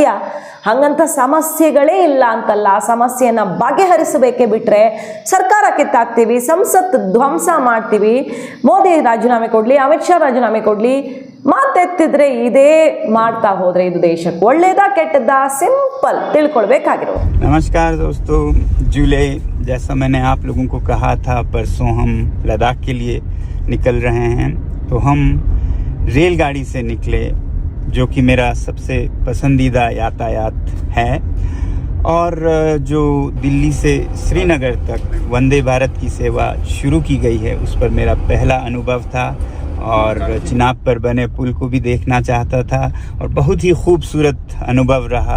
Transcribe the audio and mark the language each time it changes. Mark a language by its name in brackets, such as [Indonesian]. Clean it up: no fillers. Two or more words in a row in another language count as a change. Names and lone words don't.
[Kannada] ಹಾಗಂತ ಸಮಸ್ಯೆಗಳೇ ಇಲ್ಲ ಅಂತಲ್ಲ, ಆ ಸಮಸ್ಯೆಯನ್ನು ಬಗೆಹರಿಸಬೇಕೇ ಬಿಟ್ಟರೆ ಸರ್ಕಾರ ಕಿತ್ತಾಕ್ತೀವಿ, ಸಂಸತ್ ಧ್ವಂಸ ಮಾಡ್ತೀವಿ, ಮೋದಿ ರಾಜೀನಾಮೆ ಕೊಡಲಿ, ಅಮಿತ್ ಶಾ ರಾಜೀನಾಮೆ ಕೊಡಲಿ, ಮಾತೆತ್ತಿದ್ರೆ ಇದೇ ಮಾಡ್ತಾ ಹೋದ್ರೆ ಇದು ದೇಶಕ್ಕೆ ಒಳ್ಳೇದಾ ಕೆಟ್ಟದ್ದಾ? ಸಿಂಪಲ್ ತಿಳ್ಕೊಳ್ಬೇಕಾಗಿರೋದು. [Hindi] नमस्कार दोस्तों, जुलाई जैसा मैंने आप लोगों को कहा था, परसों हम लद्दाख के लिए निकल रहे हैं। तो हम रेलगाड़ी से निकले, जो कि मेरा सबसे पसंदीदा यातायात है। और जो दिल्ली से श्रीनगर तक वंदे भारत की सेवा शुरू की गई है, उस पर मेरा पहला अनुभव था और चिनाब पर बने पुल को भी देखना चाहता था और बहुत ही खूबसूरत अनुभव रहा।